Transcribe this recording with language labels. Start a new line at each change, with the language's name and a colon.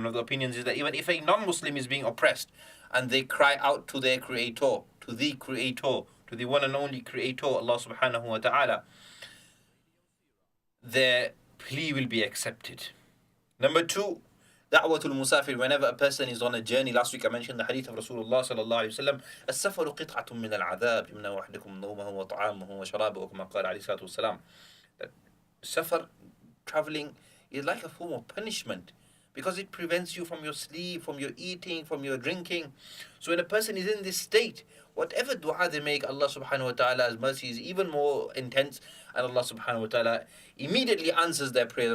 English: One of the opinions is that even if a non-Muslim is being oppressed and they cry out to their Creator, to the one and only Creator, Allah subhanahu wa ta'ala, their plea will be accepted. Number two, da'watul musafir, whenever a person is on a journey. Last week I mentioned the hadith
Arabic: of Rasulullah sallallahu alayhi wa sallam, السفر قطعة من العذاب يمنع وحدكم نومه وطعامه وشرابه كما قال عليه الصلاة والسلام.
English: That safar, traveling, is like a form of punishment because it prevents you from your sleep, from your eating, from your drinking. So when a person is in this state, whatever dua they make, Allah subhanahu wa ta'ala's mercy is even more intense, and Allah subhanahu wa ta'ala immediately answers their prayer.